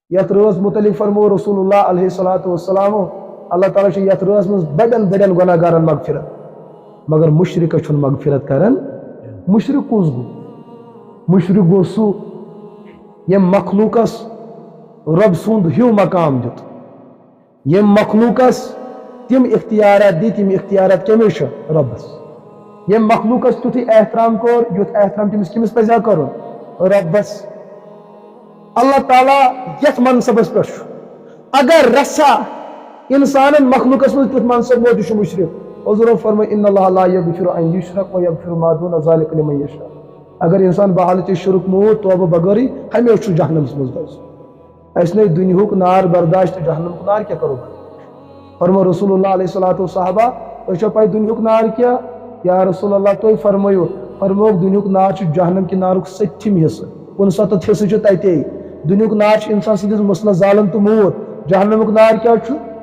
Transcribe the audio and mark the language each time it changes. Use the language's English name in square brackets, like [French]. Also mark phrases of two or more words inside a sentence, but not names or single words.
[Kashmiri] یت رٲژ متعلق فرمو [Arabic] رسول اللہ علیہ الصلوۃ والسلام [Kashmiri] اللہ تعالیٰ چھُ یتھ رٲژ منٛز بڑٮ۪ن بڑٮ۪ن گۄناہ گارن مغفرت مگر مشرکس چھُنہٕ مغفرت کران مشرک کُس گوٚو مشرک گوٚو سُہ ییٚمۍ مخلوٗقس رۄب سُنٛد ہیوٗ مقام دیُت ییٚمۍ مخلوٗقس تِم اختیارات دِتۍ یِم اختیارات کٔمِس چھِ رۄبس ییٚمۍ مخلوٗقس تیُتھُے احترام کوٚر یُتھ احترام تٔمِس کٔمِس پزِ ہا کرُن رۄبس اللہ تعالیٰ یتھ منصبس پٮ۪ٹھ چھُ اگر رژھا انسانن مخلوقس منٛز تیُتھ منصب ووت یہِ چھُ مشرک حضورو فرمٲے [Arabic] ان اللہ لا یغفر ان یشرک ویغفر ما دون ذلک لمن یشاء [Kashmiri] اگر انسان بحالتِ شرک موٗد توبہٕ بغٲرٕے ہمیشہِ چھُ جہنمس منٛز گژھُن اسہِ نے دُنیہُک نار برداشت تہٕ جہنمُک نار کیٛاہ کرو فرمو [Arabic] رسول اللہ علیہ الصلوۃ والصحابہ [Kashmiri] تۄہہِ چھو پاے دُنیہُک نار کیٛاہ [Arabic] یا رسول اللہ [Kashmiri] تُہۍ فرمٲیِو فرمووُکھ دُنیہُک نار چھُ جہنم کہِ نارُک 7ٹھِم حصہٕ 69 حصہٕ چھُ تتے دُنیہُک نار چھُ انسان سٕنٛدِس مُسلس زالان تہٕ موٗد جہنمُک نار کیٛاہ چھُ